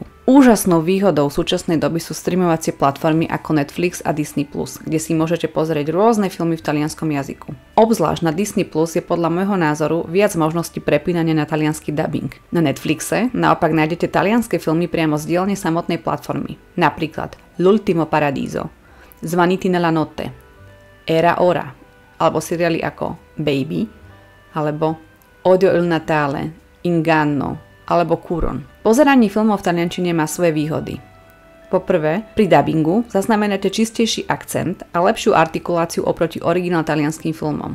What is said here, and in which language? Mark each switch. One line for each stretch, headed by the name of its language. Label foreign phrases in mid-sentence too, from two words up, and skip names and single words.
Slovak: Úžasnou výhodou súčasnej doby sú streamovacie platformy ako Netflix a Disney+, kde si môžete pozrieť rôzne filmy v talianskom jazyku. Obzvlášť na Disney+, je podľa môjho názoru viac možností prepínania na taliansky dubbing. Na Netflixe naopak nájdete talianske filmy priamo z dielne samotnej platformy. Napríklad L'ultimo paradiso, Svaniti nella notte, Era ora, alebo seriály ako Baby, alebo Odio il Natale, Inganno, alebo Curon. Pozeranie filmov v taliančine má svoje výhody. Po prvé, pri dubbingu zaznamenáte čistejší akcent a lepšiu artikuláciu oproti originál talianským filmom.